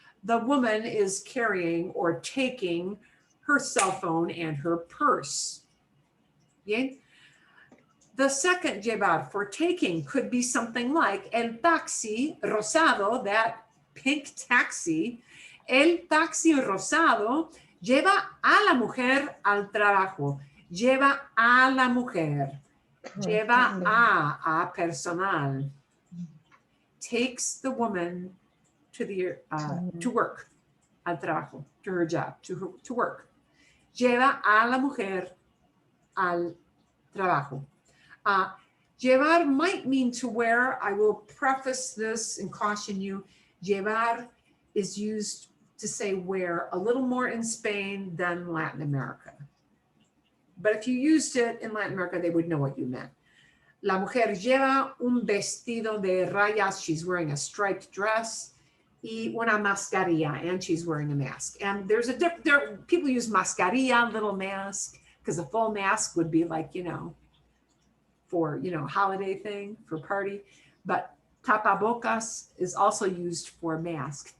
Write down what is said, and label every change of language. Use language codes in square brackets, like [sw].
[en] The woman is carrying or taking her cell phone and her purse. Bien? The second llevar for taking could be something like [es] el taxi rosado, [en] that pink taxi. [es] El taxi rosado lleva a la mujer al trabajo. Lleva a la mujer. Lleva a personal. [en] Takes the woman to the to work, [es] al trabajo, [en] to her job, to work. [es] Lleva a la mujer al trabajo. [en] Llevar might mean to wear. I will preface this and caution you. Llevar is used to say wear a little more in Spain than Latin America. But if you used it in Latin America, they would know what you meant. [es] La mujer lleva un vestido de rayas. [en] She's wearing a striped dress. [es] Y una mascarilla, [en] and she's wearing a mask. And there's a different, people use mascarilla, little mask, because a full mask would be like, you know, for, you know, holiday thing, for party. But tapabocas is also used for mask.